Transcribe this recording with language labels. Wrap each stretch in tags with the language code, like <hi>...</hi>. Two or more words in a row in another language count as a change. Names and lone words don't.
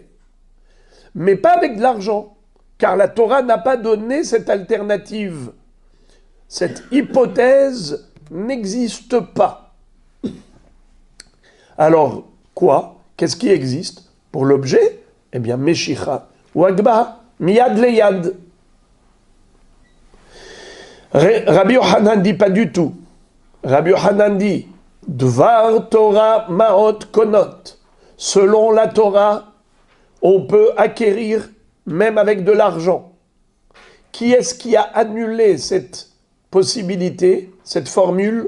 <fr>Mais pas avec de l'argent, car la Torah n'a pas donné cette alternative. Cette hypothèse n'existe pas. Alors, quoi? Qu'est-ce qui existe pour l'objet? Eh bien, meshicha ou hagbaha,</fr> <he>מיד ליד.</he> <fr>Rabbi Yochanan dit pas du tout. Rabbi Yochanan dit</fr> <he>דבר תורה מעות קונות.</he> <fr>Selon la Torah, on peut acquérir même avec de l'argent. Qui est-ce qui a annulé cette possibilité, cette formule?</fr>